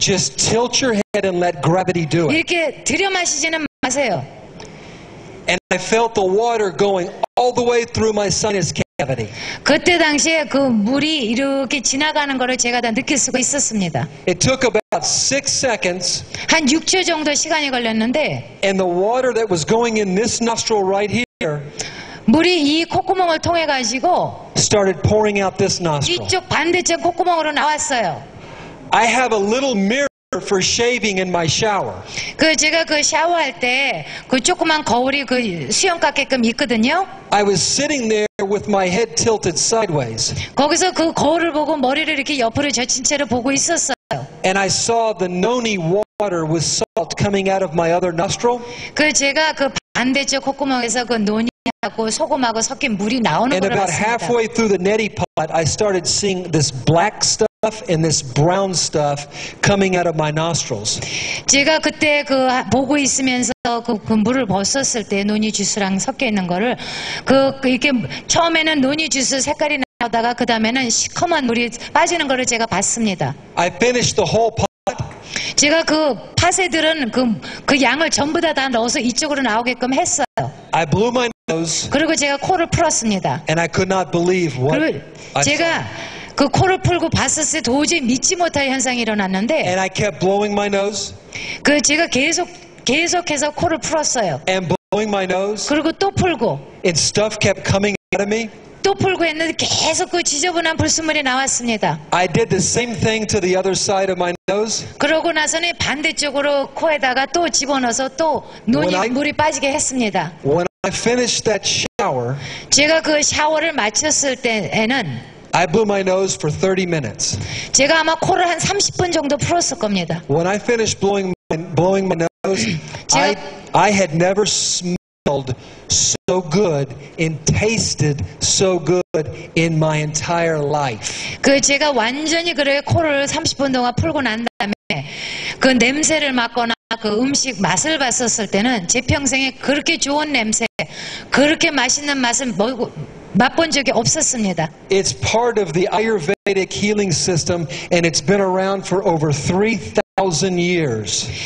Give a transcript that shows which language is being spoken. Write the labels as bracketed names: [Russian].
[English] Just tilt your head and let gravity do it. [Korean] 이렇게 들여 마시지는 마세요. [English] And I felt the water going all the way through my sinus cavity. [Korean] 그때 당시에 물이 이렇게 지나가는 거를 제가 다 느낄 수가 있었습니다. [English] It took about 6 seconds, [Korean] 한 6초 정도 시간이 걸렸는데 [English] and the water that was going in this nostril right here [Korean] 물이 이 콧구멍을 통해 가지고 [English] started pouring out this nostril. [Korean] 이쪽 반대쪽 콧구멍으로 나왔어요. [English] I have a little mirror for shaving in my shower. [Korean] 제가 샤워할 때 조그만 거울이 수영 같게끔 있거든요. [English] I was sitting there with my head tilted sideways. [Korean] 거기서 거울을 보고 머리를 이렇게 옆으로 젖힌 채로 보고 있었어요. [English] And I saw the noni water with salt coming out of my other nostril. [Korean] 제가 반대쪽 콧구멍에서 논이하고 소금하고 섞인 물이 나오는 [English] And [Korean] 걸 [English] about [Korean] 봤습니다. [English] halfway through the neti pot, I started seeing this black stuff and this brown stuff coming out of my nostrils. [Korean] 제가 그때 보고 있으면서 물을 벗었을 때 논이 주스랑 섞여 있는 거를 이렇게 처음에는 논이 주스 색깔이 나오다가 그 다음에는 시커먼 물이 빠지는 거를 제가 봤습니다. [English] I finished the whole pot. [Korean] 제가 팥에 들은 그 양을 전부 다 넣어서 이쪽으로 나오게끔 했어요. [English] I blew my nose [Korean] 그리고 제가 코를 풀었습니다. [English] and I could not believe what [Korean] 그리고 [English] I [Korean] 제가 [English] saw. [Korean] 코를 풀고 봤을 때 도저히 믿지 못할 현상이 일어났는데 [English] And I kept blowing my nose [Korean] 제가 계속해서 코를 풀었어요. [English] and blowing my nose [Korean] 그리고 또 풀고 [English] and stuff kept coming out of me. [Korean] 또 풀고 했는데 계속 지저분한 불순물이 나왔습니다. [English] I did the same thing to the other side of my nose. [Korean] 그러고 나서는 반대쪽으로 코에다가 또 집어넣어서 또 물이 빠지게 했습니다. [English] When I finished that shower, [Korean] 제가 샤워를 마쳤을 때에는 [English] I blew my nose for 30 minutes. [Korean] 제가 아마 코를 한 30분 정도 풀었을 겁니다. [English] When I finished blowing my nose, I had never smelled so good and tasted so good in my entire life. [Korean] 제가 완전히 코를 30분 동안 풀고 난 다음에 냄새를 맡거나 음식 맛을 봤었을 때는 제 평생에 그렇게 좋은 냄새, 그렇게 맛있는 맛을 맛본 적이 없었습니다. [English] It's part of the Ayurvedic healing system and it's been around for over 3,000 years.